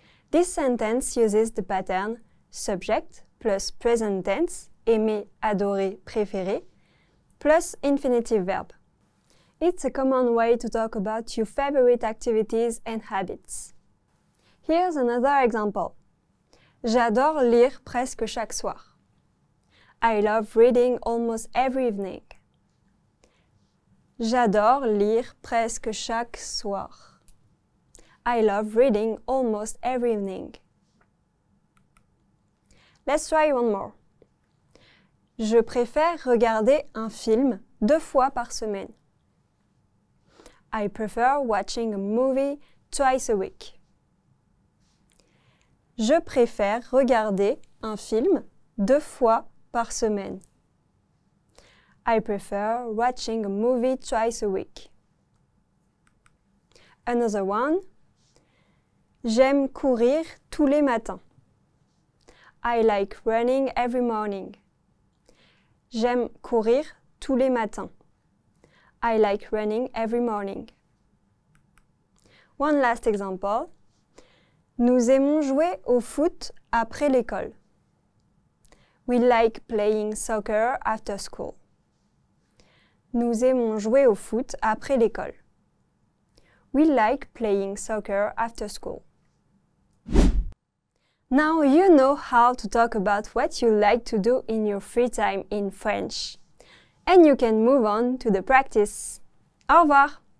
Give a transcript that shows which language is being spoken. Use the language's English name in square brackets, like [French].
[English] This sentence uses the pattern subject plus present tense, aimer, adorer, préférer, plus infinitive verb. It's a common way to talk about your favorite activities and habits. Here's another example. [French] J'adore lire presque chaque soir. [English] I love reading almost every evening. [French] J'adore lire presque chaque soir. [English] I love reading almost every evening. Let's try one more. [French] Je préfère regarder un film 2 fois par semaine. [English] I prefer watching a movie twice a week. [French] Je préfère regarder un film 2 fois par semaine. [English] I prefer watching a movie twice a week. Another one. [French] J'aime courir tous les matins. [English] I like running every morning. [French] J'aime courir tous les matins. [English] I like running every morning. One last example. [French] Nous aimons jouer au foot après l'école. [English] We like playing soccer after school. [French] Nous aimons jouer au foot après l'école. [English] We like playing soccer after school. Now you know how to talk about what you like to do in your free time in French. And you can move on to the practice. [French] Au revoir!